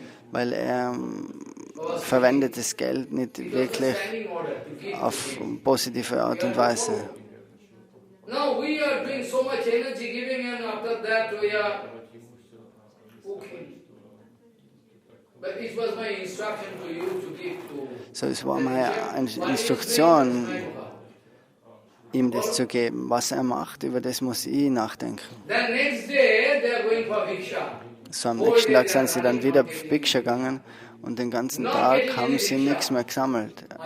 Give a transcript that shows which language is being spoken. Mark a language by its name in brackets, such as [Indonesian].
[German] Weil er verwendet das Geld nicht wirklich auf positive Art und Weise. [English] No, we are doing so much energy giving, and after that we are okay. But it was my instruction to you to give to. [German] So, es war meine Instruktion, ihm das zu geben. Was er macht, über das muss ich nachdenken. [English] Then next day they are going for Bhiksha. [German] So, am nächsten Tag sind sie dann wieder auf Bhiksha gegangen und den ganzen Tag haben sie nichts mehr gesammelt.